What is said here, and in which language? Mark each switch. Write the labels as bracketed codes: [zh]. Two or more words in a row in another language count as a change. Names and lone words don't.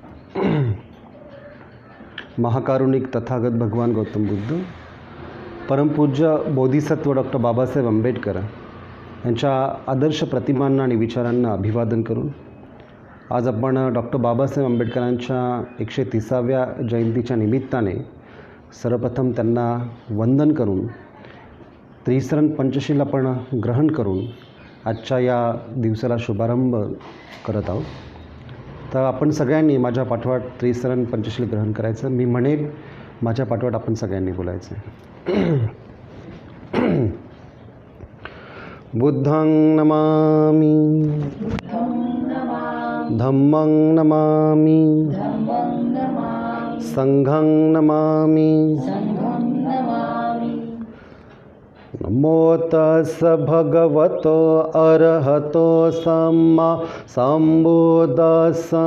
[mr] महाकारुणिक तथागत भगवान गौतम बुद्ध, परमपूज्य बोधिसत्व डॉक्टर बाबासाहेब आंबेडकर यांच्या आदर्श प्रतिमांना आणि विचारांना अभिवादन करून आज आपण डॉक्टर बाबासाहेब आंबेडकरांच्या 130व्या जयंतीच्या निमित्ताने सर्वप्रथम त्यांना वंदन करून त्रिसरण पंचशील आपण ग्रहण करून आजच्या या दिवसाला शुभारंभ करत आहोत. तर आपण सगळ्यांनी माझ्या पाठोपाठ त्रिसरण पंचशील ग्रहण करायचं. मी म्हणेल माझ्या पाठोपाठ आपण सगळ्यांनी बोलायचं. [pi] बुद्धं नमामि, धम्मं नमामि, संघं नमामि, नमो तस्स भगवतो अरहतो सम्मा सम्बुद्धस्स.